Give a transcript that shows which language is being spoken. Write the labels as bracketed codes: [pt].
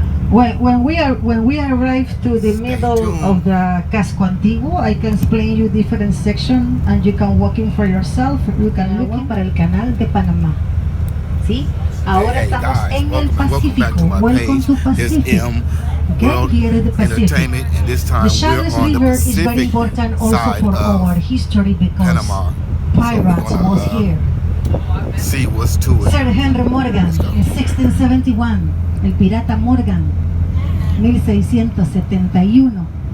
[en] When we arrive to the middle of the Casco Antiguo, I can explain you different sections and you can walk in for yourself. You can look in [es] para el Canal de Panamá. ¿Sí? Ahora estamos en el Pacífico. [en] Welcome to Pacific. Okay, here is the Pacific. The Charles River is very important also for our history because pirates was here. See what's to it. Sir Henry Morgan in 1671, [es] el pirata Morgan, [en] 1671.